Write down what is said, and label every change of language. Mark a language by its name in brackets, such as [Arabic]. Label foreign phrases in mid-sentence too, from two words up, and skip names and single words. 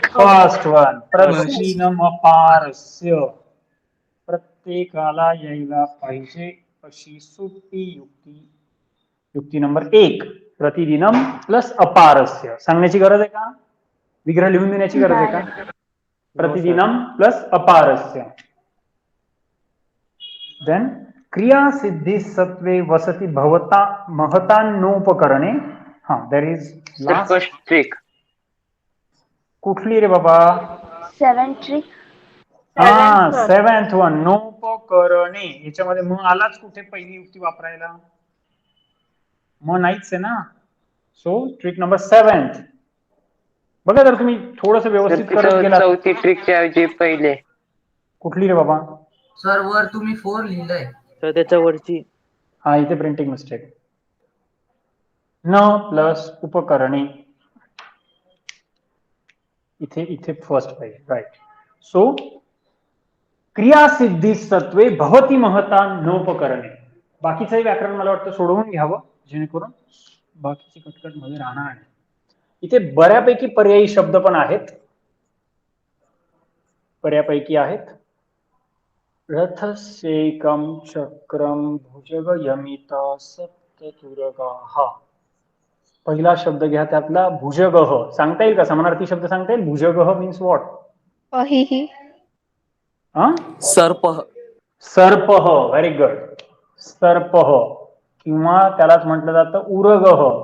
[English] first one, [Sanskrit] प्रतिदिनम पारस्य. [Marathi] प्रत्येकाला यायला पाहिजे अशी सोपी युक्ती. युक्ती नंबर 1 [Sanskrit] प्रतिदिनम प्लस अपारस्य. [Marathi] सांगण्याची गरज आहे का? विग्रह लिहून देण्याची गरज आहे का? [Sanskrit] प्रतिदिनम प्लस अपारस्य. देन क्रिया सिद्धी सत्वे वसती भवता महतान्नोपकरणे. [English] हा there is last ट्रिक. [Marathi] कुठली रे बाबा? [English] 7th trick. हा 7th one, नोपकरणे. [Marathi] याच्यामध्ये म आलाच कुठे पहिली युक्ती वापरायला? म नाहीच आहे ना. [English] so trick number 7th. [Marathi] बघा जर तुम्ही थोडस व्यवस्थित करत गेलात. चौथी ट्रिकच्या ऐवजी पहिले. कुठली रे बाबा? सर वर तुम्ही 4 लिहिलंय. तर त्याच्यावरची हा इथे [English] printing mistake. [Sanskrit] न प्लस उपकरणे. [Marathi] इथे इथे फर्स्ट पाहिजे, राईट. [Sanskrit] सो क्रियासिद्धी सत्वे भवती महता नोपकरणे. [Marathi] बाकीचंही व्याकरण मला वाटतं सोडवून घ्यावं जेणेकरून बाकीची कटकट मध्ये राहणार नाही. इथे बऱ्यापैकी पर्यायी शब्द पण आहेत. बऱ्यापैकी आहेत. [Sanskrit] रथसेकम चक्रम भुजग यमिता सप्ततुरगाः. [Marathi] पहिला शब्द घ्या त्यातला भुजगः. सांगता येईल का? समानार्थी शब्द सांगता येईल? [English] भुजगः means what? [Sanskrit] अहिहि. सर्प. सर्पः. [English] very good. [Sanskrit] सर्पः. [Marathi] किंवा त्यालाच म्हटलं जातं उरगः.